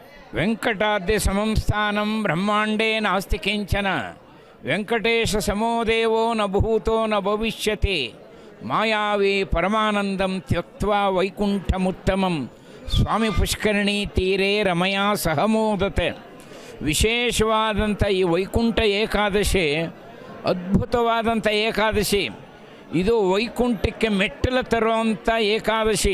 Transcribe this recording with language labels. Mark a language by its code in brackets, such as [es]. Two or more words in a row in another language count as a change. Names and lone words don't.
[sa] ವೆಂಕಟಾದ್ಯ ಸಮಂ ಸ್ಥಾನಂ ಬ್ರಹ್ಮಾಂಡೇ ನಾಸ್ತಿ ಕಿಂಚನ ವೆಂಕಟೇಶ ಸಮೋ ದೇವೋ ನ ಭೂತೋ ನ ಭವಿಷ್ಯತಿ ಮಾಯಾವಿ ಪರಮಾನಂದಂ ತ್ಯಕ್ತ್ವಾ ವೈಕುಂಠಮುತ್ತಮಂ ಸ್ವಾಮಿ ಪುಷ್ಕರಣಿ ತೀರೆ ರಮಯಾ ಸಹಮೋದತೆ. [kn] ವಿಶೇಷವಾದಂಥ ಈ ವೈಕುಂಠ ಏಕಾದಶಿ ಅದ್ಭುತವಾದಂಥ ಏಕಾದಶಿ. ಇದು ವೈಕುಂಠಕ್ಕೆ ಮೆಟ್ಟಲು ತರುವಂಥ ಏಕಾದಶಿ.